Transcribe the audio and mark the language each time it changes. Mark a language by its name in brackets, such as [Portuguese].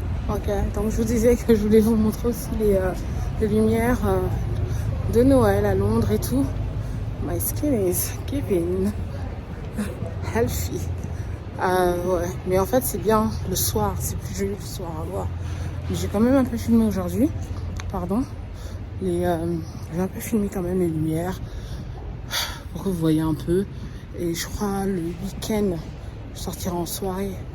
[French] Ok, donc je vous disais que je voulais vous montrer aussi les lumières de Noël à Londres et tout. [English] My skin is giving healthy. [French] Ouais, mais en fait c'est bien le soir, c'est plus joli le soir à voir. J'ai quand même un peu filmé aujourd'hui, pardon. J'ai un peu filmé quand même les lumières pour que vous voyez un peu. Et je crois le week-end, je sortirai en soirée.